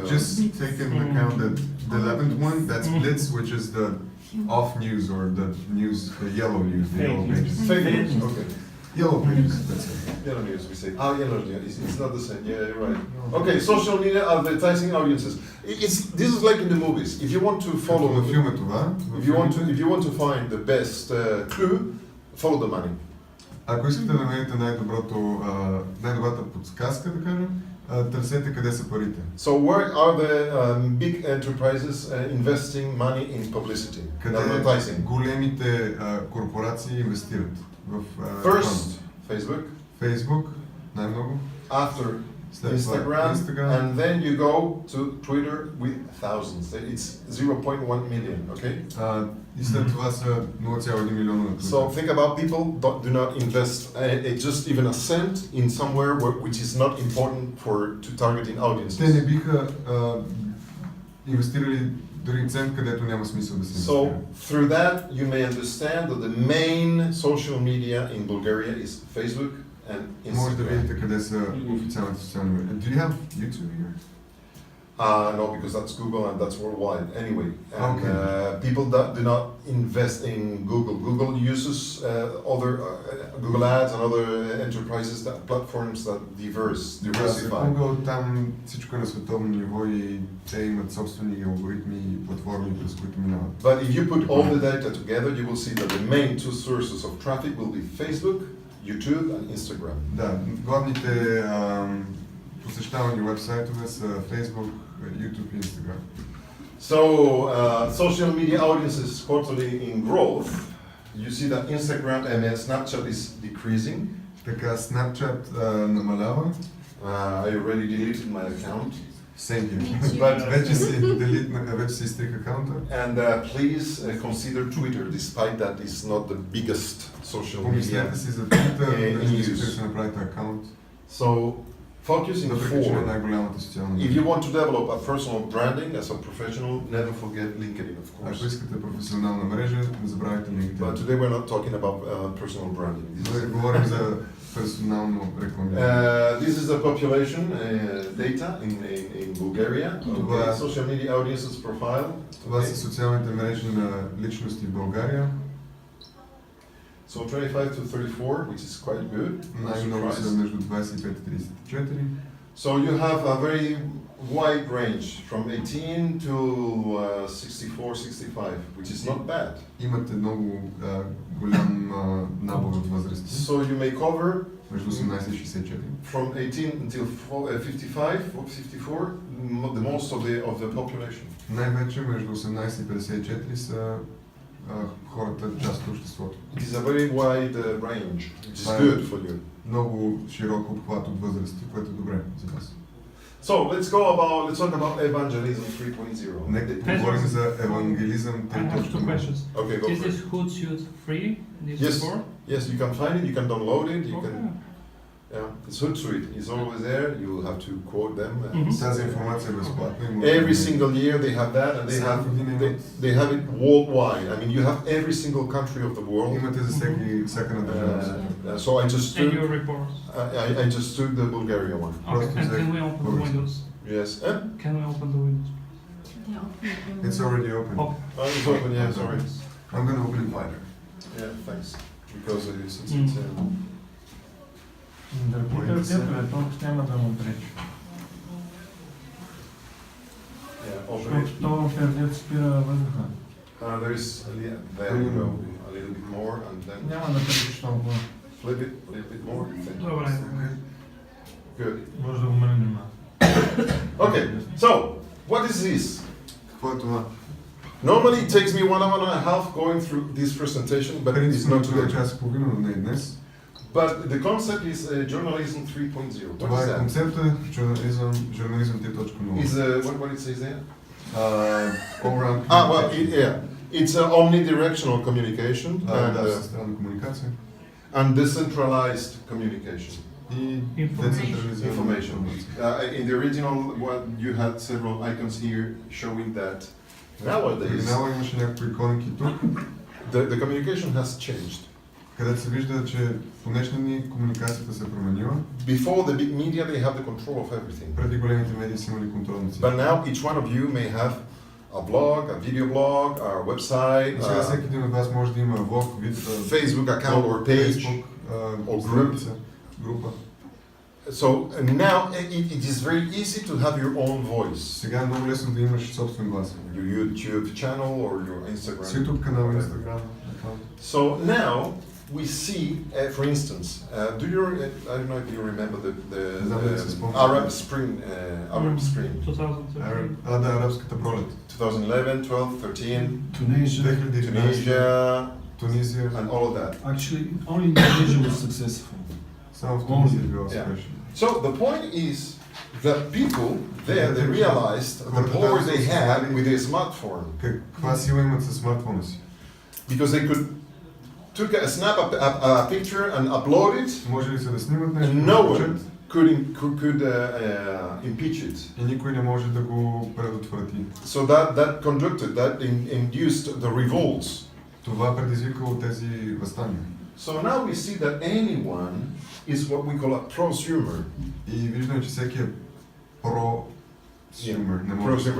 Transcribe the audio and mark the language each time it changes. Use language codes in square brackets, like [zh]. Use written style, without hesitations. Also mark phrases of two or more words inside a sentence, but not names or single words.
[en] Just take into account that the 11th one, that's Blitz, which is the off news or the news, the yellow news, the yellow pages. Fake news. Okay. Yellow pages, that's it. Yellow news, we say. Yellow news. It's not the same. Yeah, you're right. Okay, social media advertising audiences. This is like in the movies. If you want to follow, [bg] Във филма това, [en] if you want to find the best clue, follow the money. [bg] ако искате да намерите най-добрата подсказка, да кажем, търсете къде са парите. [en] So where are the big enterprises investing money in publicity, advertising? [bg] Големите корпорации инвестират в [en] First, Facebook. [bg] Facebook, най-много. [en] After Instagram, and then you go to Twitter with thousands. It's 0.1 million, okay? [bg] И след това са 0,1 милиона на Twitter. [en] So think about people do not invest just even a cent in somewhere which is not important to targeting audiences. [bg] Те не биха инвестирали дори цент, където няма смисъл да се инвестира. [en] So through that you may understand that the main social media in Bulgaria is Facebook and [bg] Може да [en] Instagram. [bg] видите къде са официалните социални медии. [en] Do you have YouTube here? No, because that's Google and that's worldwide. Anyway, and Okay. people that do not invest in Google. Google uses other Google Ads and other enterprises platforms that diversify. [bg] Google там всичко е на световно ниво и те имат собствени алгоритми и платформи, през които минават. [en] But if you put all the data together, you will see that the main two sources of traffic will be Facebook, YouTube, and Instagram. [bg] Да, главните посещавани вебсайтове са Facebook, YouTube и Instagram. [en] So, social media audiences quarterly in growth. You see that Instagram and Snapchat is decreasing. [bg] Така, Snapchat намалява. [en] I already deleted my account. Same here. Me too. [bg] But вече си изтрих акаунта. [en] And please consider Twitter, despite that it's not the biggest social media. [bg] Помислете си за Twitter, [en] in [bg] да си [en] use. [bg] направите акаунт. [en] So, focus in [bg] Въпреки, че е [en] four. [bg] най-голямата социална [en] If [bg] медия. [en] you want to develop a personal branding as a professional, never forget LinkedIn, of [bg] Ако [en] course. [bg] искате професионална мрежа, не забравяйте [en] But [bg] LinkedIn. [en] today we're not talking about personal branding. [bg] Говорим за персонално рекламиране. [en] This is the population data in Bulgaria. [bg] Това- [en] Okay. Social media audiences profile. [bg] Това са социалните мрежи на личности в България. [en] So 25 to 34, which is quite good. No [bg] Най-много [en] surprise. [bg] са между 25 и 34. [en] So you have a very wide range from 18 to 64, 65, which is not bad. [bg] Имате много голям набор от възрасти. [en] So you may cover [bg] Между 18 и 64. [en] from 18 until 55 or 54, the most of the population. [bg] Най-вече между 18 и 54 са хората, част от обществото. [en] It is a very wide range, which is Fine. good for you. [bg] Много широк обхват от възрасти, което е добре за вас. [en] So let's talk about evangelism 3.0. [bg] Нека поговорим за евангелизъм [en] I have two [bg] 3.0. [en] questions. Okay, go Is for this it. Hootsuite free? This Yes. report? Yes, you can find it, you can download it, you Okay. can, it's Hootsuite, it's always there, you have to quote them. [bg] Тази информация е безплатна. и може [en] Every [bg] да- [en] single year they have that and they have it worldwide. I mean, you have every single country of the world. [bg] Имате за всяка на държава. [en] So I just And took, your reports. I just took the Bulgaria one. Okay. And can we open the Correct. windows? Yes. Can we open the windows? It's already open. Okay. It's open, yeah, sorry. I'm gonna open it wider. Yeah, thanks. Because it's [bg] Дърпите отдето, толкова няма да му пречи. [en] yeah, already. [bg] Защото то пердет спира въздуха. [en] There is there you go, a little bit more, and then [bg] Няма да пречиш толкова. [en] flip it a little bit more. Thank you. [bg] Добре. [en] Good. [bg] Може да го мене внимава. [en] Okay, so what is this? [bg] Какво е това? [en] Normally it takes me 1 hour and a half going through this presentation, but it's [bg] Принципно [en] not [bg] това е [en] today. [bg] час и половина, но не е днес. [en] But the concept is journalism 3.0. What [bg] Това [en] is [bg] е [en] that? [bg] концепта журнализъм 3.0. [en] Is what it says there? All round It's omnidirectional communication [bg] да, всестранна комуникация [en] and decentralized communication. [bg] и [en] Information. [bg] децентрализирана [en] Information. [bg] информация. [en] In the original one, you had several icons here showing that [bg] В [en] nowadays [bg] оригинала имаше някакви иконки тук, [en] the communication has changed. [bg] където се вижда, че по днешни дни комуникацията се е променила. [en] Before the big media, they have the control of everything. [bg] Преди големите медии са имали контрол над всичко. [en] But now each one of you may have a blog, a videoblog, a website, [bg] Сега всеки един от вас може да има влог, [en] Facebook account or page. [bg] Facebook, [en] or [bg] страница, група. [en] So now it is very easy to have your own voice. [bg] Сега е много лесно да имаш собствен глас. [en] Your YouTube channel or your Instagram. [bg] С YouTube канал, Instagram. [en] So now we see, for instance, do you? I don't know if you remember the Arab Spring. Arab Spring. 2013. [bg] Да, арабската пролет. [en] 2011, 12, 13. Tunisia. Tunisia [bg] Тунизия. [en] and all of that. Actually, only Indonesia was successful. [bg] Само в Тунизия е било успешно. [en] So the point is that people there they realized the power they had with their smartphone [bg] Каква сила имат със смартфона си? [en] because they could took snap a picture and upload it [bg] Може ли се да снимат нещо? [en] and no one could impeach it. [bg] И никой не може да го предотврати. [en] So that conducted that induced the revolts. [bg] Това предизвикало тези въстания. [en] So now we see that anyone is what we call a prosumer. [bg] И виждаме, че всеки е pro-sumer. Не може да се